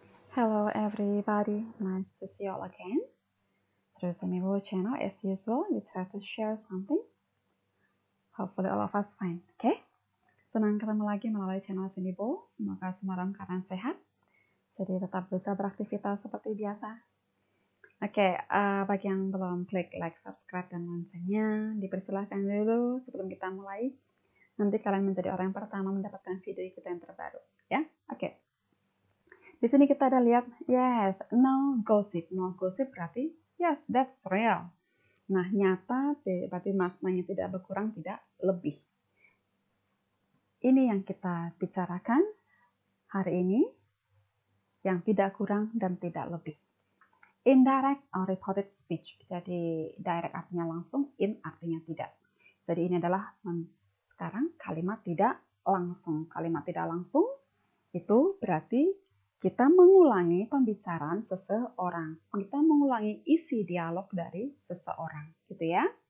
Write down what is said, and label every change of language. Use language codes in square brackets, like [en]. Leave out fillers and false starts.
[en] Hello everybody, nice to see you all again. Through Semibo channel as usual, we try to share something. Hopefully all of us fine, okay? [id] Senang ketemu lagi melalui channel Semibo. Semoga semua dalam keadaan sehat. Jadi tetap bisa beraktivitas seperti biasa. Oke, bagi yang belum klik like, subscribe, dan loncengnya, dipersilahkan dulu sebelum kita mulai. Nanti kalian menjadi orang yang pertama mendapatkan video kita yang terbaru, ya? Oke. Di sini kita ada lihat, [en] yes, no gossip. No gossip berarti, yes, that's real. [id] Nah, nyata berarti maknanya tidak berkurang, tidak lebih. Ini yang kita bicarakan hari ini, yang tidak kurang dan tidak lebih. [en] Indirect or reported speech. [id] Jadi, direct artinya langsung, in artinya tidak. Jadi, ini adalah sekarang kalimat tidak langsung. Kalimat tidak langsung itu berarti kita mengulangi pembicaraan seseorang. Kita mengulangi isi dialog dari seseorang, gitu ya.